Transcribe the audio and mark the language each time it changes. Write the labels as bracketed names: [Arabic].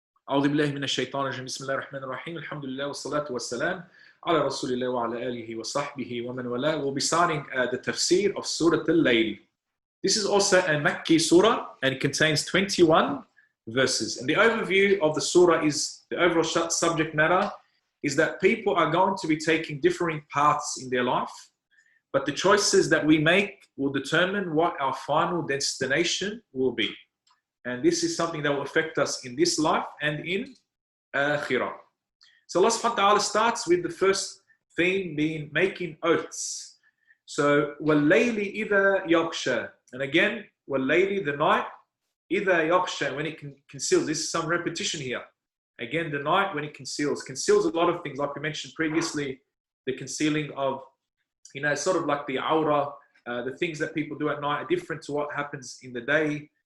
[Arabic] أعوذ بالله من الشيطان الرجيم بسم الله الرحمن الرحيم الحمد لله والصلاة والسلام على رسول الله وعلى آله وصحبه ومن والاه. [English] We'll be starting the Tafseer of Surah al-Layl. This is also a Makki surah and it contains 21 verses. And the overview of the surah is, the overall subject matter is that people are going to be taking differing paths in their life, but the choices that we make will determine what our final destination will be. And this is something that will affect us in this life and in Akhirah. So Allah subhanahu wa ta'ala starts with the first theme being making oaths. So, [Arabic] وَاللَّيْلِ إِذَا يَغْشَى. [English] And again, [Arabic] وَاللَّيْلِ, [English] the night, [Arabic] إِذَا يَغْشَى, [English] when it conceals. This is some repetition here. Again, the night when it conceals. Conceals a lot of things, like we mentioned previously, the concealing of, sort of like the awrah, the things that people do at night are different to what happens in the day.